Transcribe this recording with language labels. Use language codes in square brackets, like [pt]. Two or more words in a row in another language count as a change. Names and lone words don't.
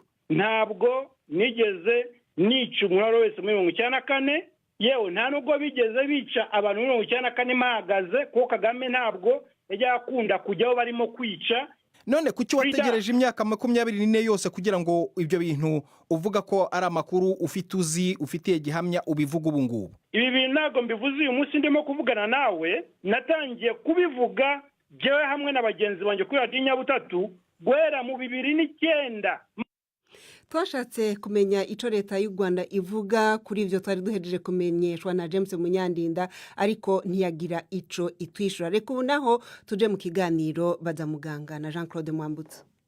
[rw] Ntabwo nigeze nica umuntu wese muri 1994, yewe nta nubwo bigeze bica abantu muri 1994 mpagaze, kuko Kagame ntabwo yajya akunda kujyaho barimo kwica. None kuki wategereje imyaka 24 yose kugira ngo ibyo bintu uvuga ko ari amakuru ufitiye gihamya ubivuga ubu ngubu? Ibi bintu ntabwo mbivuze uyu munsi ndimo kuvugana nawe, natangiye kubivuga jewe hamwe na bagenzi banjye kuri Radio Nyabutatu guhera mu 2009. [rn] Twashatse kumenya ico leta y'u Rwanda ivuga kuri ivyo twari duhejeje kumenyeshwa na James Munyandinda, ariko ntiyagira ico itwishura. Reka ubu naho tuje mu kiganiro baza muganga na Jean Claude Mwambutsa.